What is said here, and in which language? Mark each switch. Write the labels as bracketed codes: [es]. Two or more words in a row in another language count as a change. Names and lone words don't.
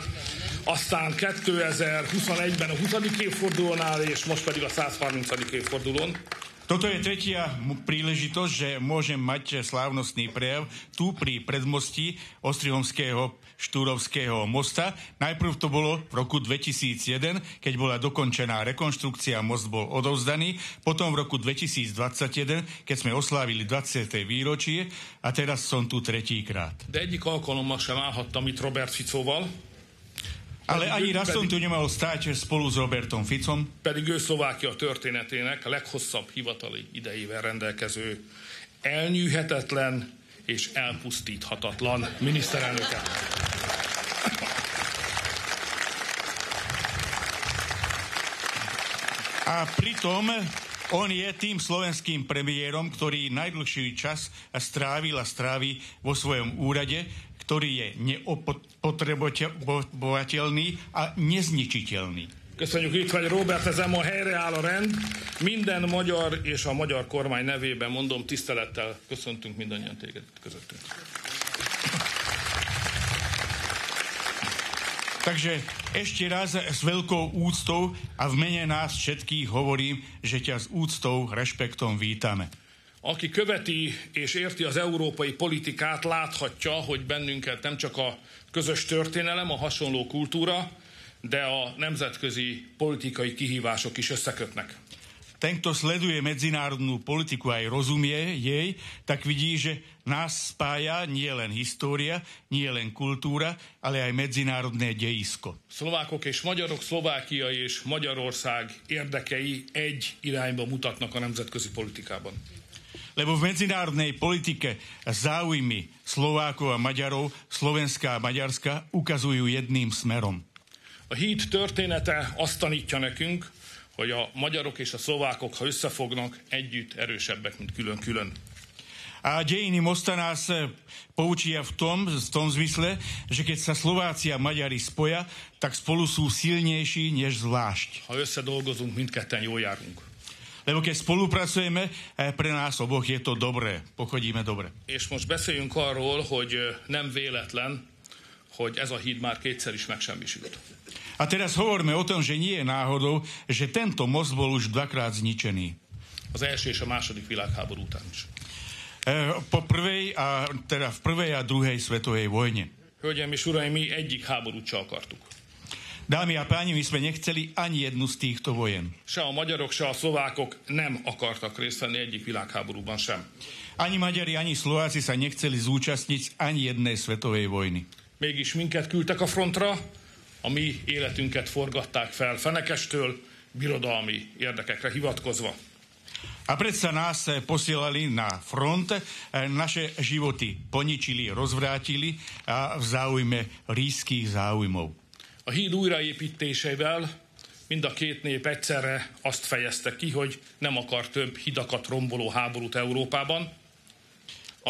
[hu] Aztán 2021-ben a 20. évfordulónál, és most pedig a 130. évfordulón. [sk] Toto je tretia príležitosť, že môžem mať slávnostný prejav tu pri predmostí Ostrihomského Štúrovského mosta. Najprv to bolo v roku 2001, keď bola dokončená rekonštrukcia, most bol odovzdaný. Potom v roku 2021, keď sme oslávili 20. výročie, a teraz som tu tretíkrát. [hu] De egyik alkalommal sem állhattam itt Robert Ficóval. [sk] Ale ani raz som tu nemal stáť spolu s Robertom Ficom. [hu] Pedig ő Szlovákia történetének a leghosszabb hivatali idejével rendelkező, elnyűhetetlen és elpusztíthatatlan miniszterelnöke. [sk] A pritom on je tým slovenským premiérom, ktorý najdlhší čas strávi vo svojom úrade, ktorý je neopotrebovateľný a nezničiteľný. [hu] Köszönjük, itt vagy Robert, ezen ma helyreáll a rend. Minden magyar és a magyar kormány nevében mondom, tisztelettel köszöntünk mindannyian téged közöttünk. [sk] Takže ešte raz s veľkou úctou a v mene nás všetkých hovorím, že ťa s úctou, rešpektom vítame. [hu] Aki követi és érti az európai politikát, láthatja, hogy bennünket nem csak a közös történelem, a hasonló kultúra, de a nemzetközi politikai kihívások is összekötnek. [sk] Ten, kto sleduje medzinárodnú politiku aj rozumie jej, tak vidí, že nás spája nie len história, nie len kultúra, ale aj medzinárodné dejisko. [hu] Szlovákok és magyarok, Szlovákia és Magyarország érdekei egy irányba mutatnak a nemzetközi politikában. [sk] Lebo v medzinárodnej politike záujmy Slovákov a Maďarov, Slovenská a Maďarska ukazujú jedným smerom. [hu] A híd története azt tanítja nekünk, hogy a magyarok és a szlovákok, ha összefognak, együtt erősebbek, mint külön-külön. [sk] A dejiny mosta nás poučia v tom zmysle, že keď sa Slováci a Maďari spoja, tak spolu sú silnejší než zvlášť. [hu] Ha összedolgozunk, mindketten jól járunk. [sk] Lebo keď spolupracujeme, pre nás oboch je to dobré, pochodíme dobre. [hu] És most beszéljünk arról, hogy nem véletlen, hogy ez a híd már kétszer is megsemmisült. [sk] A teraz hovoríme o tom, že nie je náhodou, že tento most bol už dvakrát zničený. [hu] Az első és a második világháború után is. [sk] V prvej a druhej svetovej vojne. [hu] Hölgyeim és uraim, mi egyik háborút se akartuk. [sk] Dámy a páni, my sme nechceli ani jednu z týchto vojen. [hu] Se a magyarok, se a szlovákok nem akartak részt venni egyik világháborúban sem. [sk] Ani Maďari, ani Slováci sa nechceli zúčastniť ani jednej svetovej vojny. [hu] Mégis minket küldtek a frontra, a mi életünket forgatták fel fenekestől, birodalmi érdekekre hivatkozva. [sk] A predsa nás posielali na front, naše životy poničili, rozvrátili a v záujme ríšskych záujmov. [hu] A híd újraépítésével mind a két nép egyszerre azt fejezte ki, hogy nem akar több hidakat romboló háborút Európában.